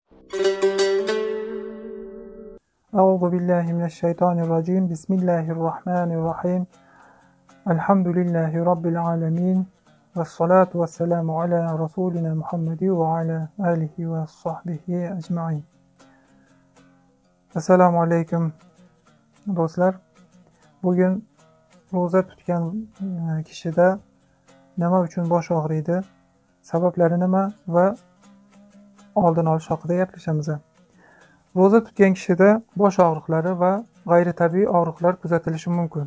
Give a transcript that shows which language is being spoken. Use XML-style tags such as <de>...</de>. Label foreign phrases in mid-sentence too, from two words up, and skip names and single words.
<ar>أعوذ بالله من الشيطان الرجيم بسم الله الرحمن الرحيم الحمد لله رب العالمين والصلاة والسلام على رسولنا محمد وعلى آله وصحبه أجمعين.</ar> <uz>Assalomu alaykum do'stlar. Bugun ro'za tutgan kishida nima uchun bosh og'riydi, sabablari nima va oldini olish haqida gaplashamiz. Ro'za tutgan kishida bosh og'riqlari va g'ayritabiiy og'riqlar kuzatilishi mumkin.</uz>